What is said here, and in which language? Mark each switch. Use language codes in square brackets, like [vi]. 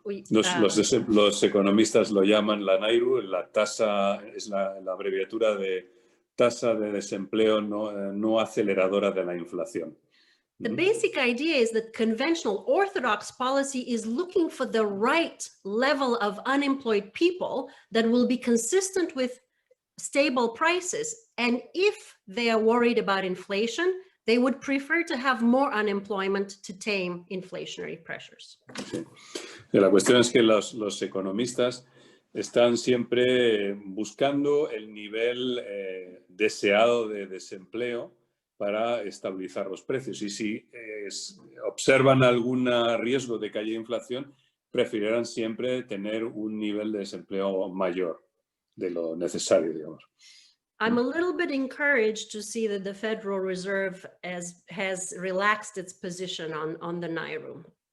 [es] Los economistas lo llaman la NIRU, la tasa, es la abreviatura de tasa de desempleo no aceleradora de la inflación. [en] The basic idea is that conventional orthodox policy is looking for the right level of unemployed people that will be consistent with stable prices. And if they are worried about inflation, they would prefer to have more unemployment to tame inflationary pressures. [es] Sí. La cuestión es que los economistas están siempre buscando el nivel deseado de desempleo para estabilizar los precios. Y si observan algún riesgo de que haya inflación, preferirán siempre tener un nivel de desempleo mayor de lo necesario, digamos. [en] I'm a little bit encouraged to see that the Federal Reserve has relaxed its position on the Naira.